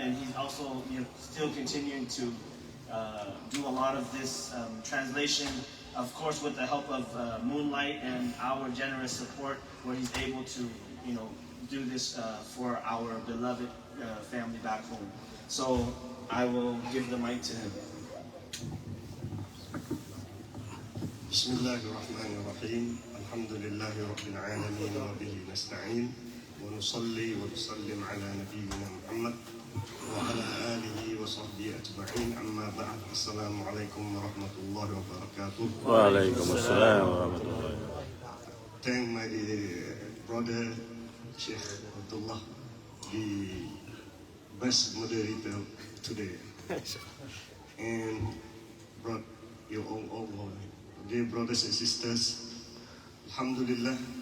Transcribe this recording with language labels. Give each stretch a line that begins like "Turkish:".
English: And he's also still continuing to do a lot of this translation, of course, with the help of Moonlight and our generous support, where he's able to do this for our beloved family back home. So I will give the mic to him.
Arabic: بسم الله الرحمن الرحيم الحمد لله رب العالمين وبه نستعين ونصلي ونسلم على نبينا محمد وعلى آله وصحبه أجمعين أما بعد السلام عليكم ورحمة الله وبركاته. وعليكم السلام ورحمة الله.
English: Thank my brother Sheikh Abdullah, the best moderator today, and brought you all. Dear brothers and sisters, Alhamdulillah,